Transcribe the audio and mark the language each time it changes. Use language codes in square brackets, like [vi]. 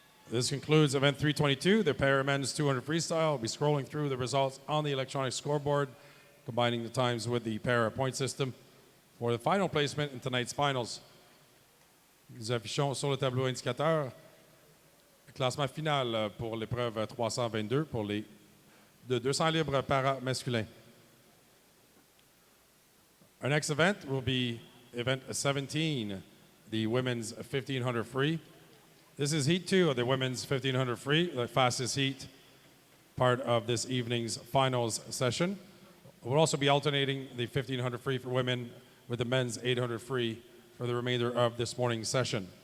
[en] This concludes event 322, the para men's 200 freestyle. We'll be scrolling through the results on the electronic scoreboard, combining the times with the para point system for the final placement in tonight's finals. [fr] Nous affichons sur le tableau indicateur le classement final pour l'épreuve 322 pour les de 200 libres para masculin. [en] Our next event will be event 17, the women's 1500 free. This is heat 2 of the women's 1500 free, the fastest heat, part of this evening's finals session. We'll also be alternating the 1500 free for women with the men's 800 free for the remainder of this morning's session.